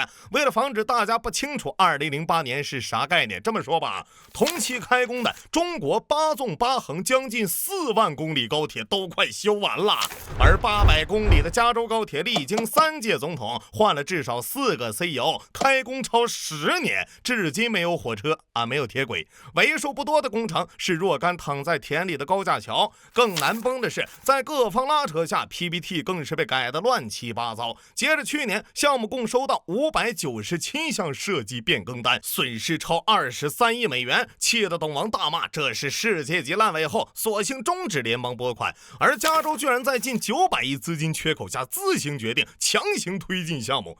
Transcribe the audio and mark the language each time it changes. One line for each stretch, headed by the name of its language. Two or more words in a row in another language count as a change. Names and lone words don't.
Chinese: 為了防止大家不清楚2008年是啥概念，這麼說吧，同期開工的中國8縱8橫將近4萬公里高鐵都快修完了，而800公里的加州高鐵歷經3屆總統，換了至少4個 CEO， 開工超10年，至今沒有火車沒有鐵軌。為數不多的工程是若干躺在田裡的高架橋。更難崩的是，在各方拉扯下 PPT 更是被改得亂七八糟。截至去年，項目共收到597項設計變更單，損失超23億美元，氣得董王大罵這是世界級爛尾後，索性終止聯邦撥款。而加州居然在近900億資金缺口下自行決定強行推進項目。